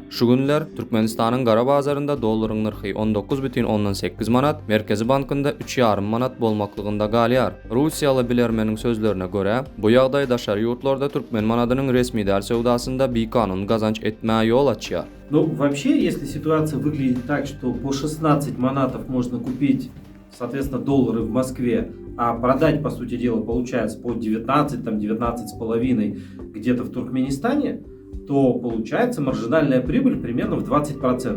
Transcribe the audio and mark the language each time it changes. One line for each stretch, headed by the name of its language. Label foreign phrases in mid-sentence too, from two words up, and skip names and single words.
Turkmen: Şu günler Türkmenistanyň gara bazarynda dollaryň nyrhy 19,8 manat, Merkezi bankynda 3,5 manat bolmaklygynda galýar. Russiýaly bilermeniň sözlerine görä, bu ýagdaý daşary ýurtlarda türkmen manadynyň resmi däl sowdasynda bekanun gazanç etmäge ýol açýar.
Russian: Ну, вообще, если ситуация выглядит так, что по 16 манатов можно купить, соответственно, доллары в Москве, а продать, по сути дела, получается по 19, там 19,5 где-то в Туркменистане, то получается маржинальная прибыль примерно в 20%.